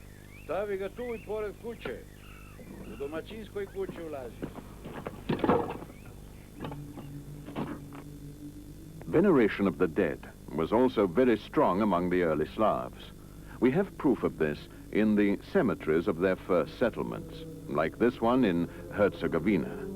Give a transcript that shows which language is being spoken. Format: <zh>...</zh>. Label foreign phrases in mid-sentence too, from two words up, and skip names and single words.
<sr>Stavi ga tu i pored kuće. U domaćinskoj kući ulazi.</sr> <en>Veneration of the dead was also very strong among the early Slavs. We have proof of this in the cemeteries of their first settlements, like this one in Herzegovina.</en>